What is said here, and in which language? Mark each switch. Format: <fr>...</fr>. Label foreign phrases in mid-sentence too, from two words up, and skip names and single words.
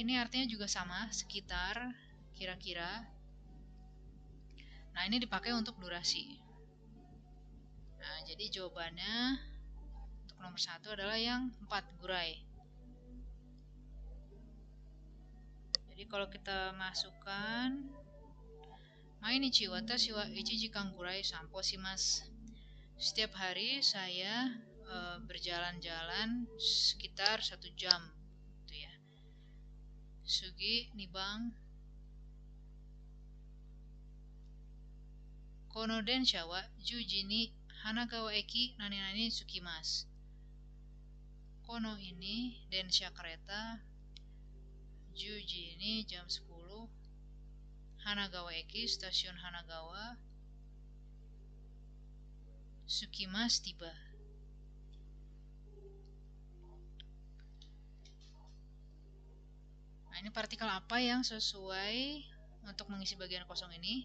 <id>Ini artinya juga sama, sekitar, kira-kira. Nah, ini dipakai untuk durasi. Nah, jadi jawabannya untuk nomor 1 adalah yang 4, gurai.</id> <ja>Jadi kalau kita masukkan 毎日私は一時間ぐらい散歩します.</ja> <id>Setiap hari saya berjalan-jalan sekitar 1 jam gitu ya.</id> <ja>次2番この電車は10時にHanagawa駅何何着きます.</ja> <id>Kono ini densha kereta,</id> <ja>10時</ja> <id>ini jam 10,</id> <ja>Hanagawa eki</ja> <id>stasiun Hanagawa, tsukimasu tiba. Nah, ini partikel apa yang sesuai untuk mengisi bagian kosong ini?</id>